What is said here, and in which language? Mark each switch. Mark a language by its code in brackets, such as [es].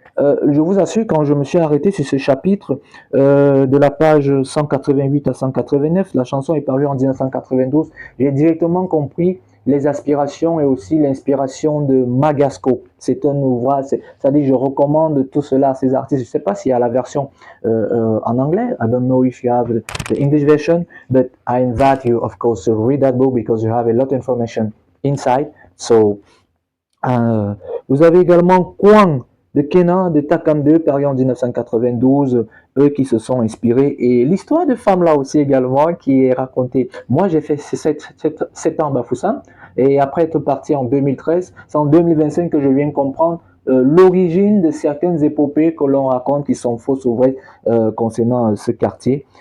[fr] Je vous assure, quand je me suis arrêté sur ce chapitre de la page 188 à 189, la chanson est parue en 1992, j'ai directement compris les aspirations et aussi l'inspiration de Magasco. C'est un ouvrage, c'est-à-dire je recommande tout cela à ces artistes. Je ne sais pas s'il y a la version en anglais. [en] I don't know if you have the English version, but I invite you, of course, to read that book because you have a lot of information inside. [fr] So, vous avez également Kwang de Kenan de Takam 2, paru en 1992, eux qui se sont inspirés. Et l'histoire de femme là aussi également qui est racontée. Moi j'ai fait 7 ans à Bafoussam et après être parti en 2013, c'est en 2025 que je viens comprendre l'origine de certaines épopées que l'on raconte qui sont fausses ou vraies concernant ce quartier.